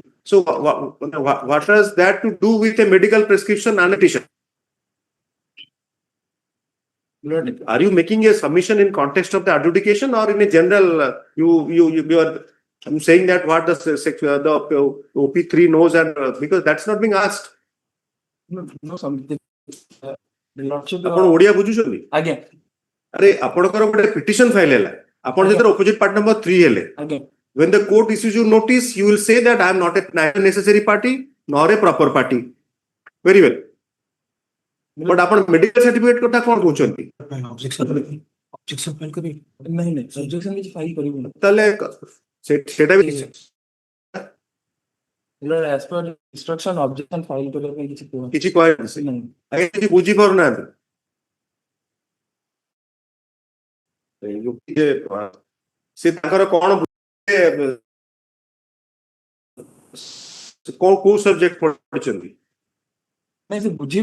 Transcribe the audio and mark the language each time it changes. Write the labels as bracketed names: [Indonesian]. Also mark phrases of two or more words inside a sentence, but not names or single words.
[English] So what has that to do with a medical prescription and a petition? Are you making a submission in context of the adjudication or in a general? You are saying that what the OP3 knows and because that's not being asked. No, something. [Odia] ଆପଣ ଓଡିଆ ବୁଝୁଛନ୍ତି ଆଜ୍ଞା ଆରେ ଆପଣଙ୍କର ଗୋଟେ ପିଟିସନ ଫାଇଲ ହେଲା ଆପଣ ଯେତେବେଳେ [English] opposite party number 3 [Odia] ହେଲେ ଆଜ୍ଞା [English] when the court issues you notice you will say that I am not a necessary party nor a proper party very well but [Odia] ଆପଣ ମେଡିକାଲ ସାର୍ଟିଫିକେଟ କଥା କଣ କହୁଛନ୍ତି objection ଫାଇଲ କରିବି ନାହିଁ objection କିଛି ଫାଇଲ କରିବୁନି ତାହେଲେ ସେଟା ବି [English] as per instruction objection file [Odia] କରିବା ପାଇଁ କିଛି କହିନାହାନ୍ତି ନାହିଁ ଆଜ୍ଞା କିଛି ବୁଝି ପାରୁନାହାନ୍ତି ସେ ତାଙ୍କର କଣ କୋଉ ସବଜେକ୍ଟ ପଢିଛନ୍ତି ନାଇଁ ସେ ବୁଝି